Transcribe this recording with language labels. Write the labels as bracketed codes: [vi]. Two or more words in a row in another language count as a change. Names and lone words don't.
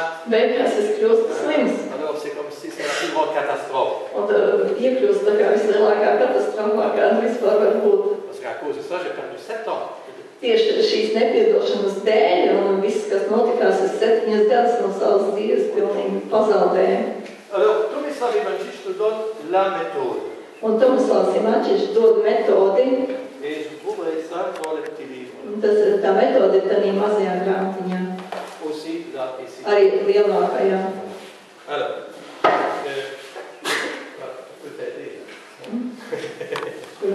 [lv] Beigās es kļūstu slims. [fr] Alors c'est comme si c'était la plus grande catastrophe. [lv] Un iekļūst tā kā vislielākā katastrofā, kāda vispār var būt. [fr] Parce qu'à cause de ça, j'ai perdu 7 ans. [lv] Tieši šīs nepiedošanas dēļ un viss, kas notikās, es 7 gadus no savas dzīves pilnīgi pazaudēju. [fr] Alors, Tomislav Ivančič nous donne la méthode. [lv] Un Tomislavs Ivančič dod metodi. [fr] Et je trouverai ça dans les petits livres. [lv] Un tā metode ir tādā mazajā grāmatiņā. [fr] Aussi là, ici. [lv] Arī lielākajā. [fr] Alors, peut-être.